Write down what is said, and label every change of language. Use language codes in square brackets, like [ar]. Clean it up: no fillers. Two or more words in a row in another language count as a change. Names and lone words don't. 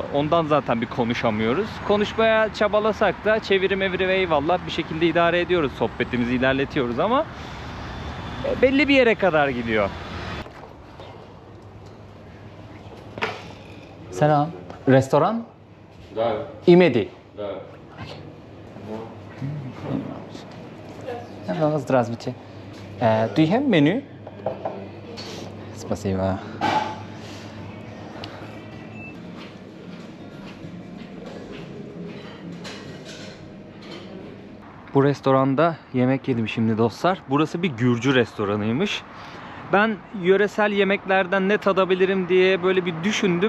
[tr] Ondan zaten bir konuşamıyoruz. Konuşmaya çabalasak da çeviri meviri ve eyvallah bir şekilde idare ediyoruz. Sohbetimizi ilerletiyoruz ama belli bir yere kadar gidiyor. Selam. Restoran? [ru] Да, İmedi. да. Hello, здравствуйте. [en] Do you have menu? [ru] Спасибо. [tr] Bu restoranda yemek yedim şimdi dostlar. Burası bir Gürcü restoranıymış. Ben yöresel yemeklerden ne tadabilirim diye böyle bir düşündüm.